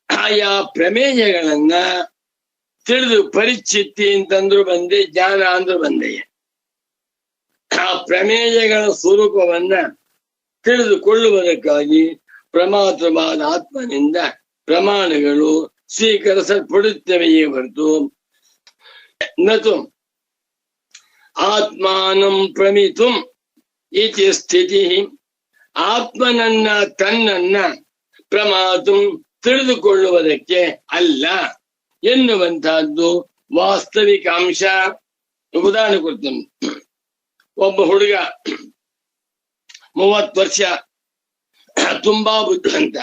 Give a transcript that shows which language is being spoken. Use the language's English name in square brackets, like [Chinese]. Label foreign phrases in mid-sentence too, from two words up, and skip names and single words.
[Kannada] ಆಯಾ ಪ್ರಮೇಯಗಳನ್ನ ತಿಳಿದು ಪರಿಚಿತಿ ಅಂತಂದ್ರು ಬಂದೆ, ಜ್ಞಾನ ಅಂದ್ರು ಬಂದೆ. ಆ ಪ್ರಮೇಯಗಳ ಸ್ವರೂಪವನ್ನ ತಿಳಿದುಕೊಳ್ಳುವುದಕ್ಕಾಗಿ ಪ್ರಮಾತ್ರವಾದ ಆತ್ಮನಿಂದ ಪ್ರಮಾಣಗಳು ಸ್ವೀಕರಿಸಲ್ಪಡುತ್ತವೆಯೇ ಹೊರತು [Sanskrit] ನತು ಆತ್ಮಾನಂ ಪ್ರಮಿತುಂ ಇತಿ ಸ್ಥಿತಿ, [Kannada] ಆತ್ಮನನ್ನ ತನ್ನನ್ನ ಪ್ರಮಾತುಂ ತಿಳಿದುಕೊಳ್ಳುವುದಕ್ಕೆ ಅಲ್ಲ ಎನ್ನುವಂತಹದ್ದು ವಾಸ್ತವಿಕ ಅಂಶ. ಉದಾಹರಣೆ ಕೊಡ್ತೇನೆ. ಒಬ್ಬ ಹುಡುಗ 30 ವರ್ಷ, ತುಂಬಾ ಬುದ್ಧಿವಂತ.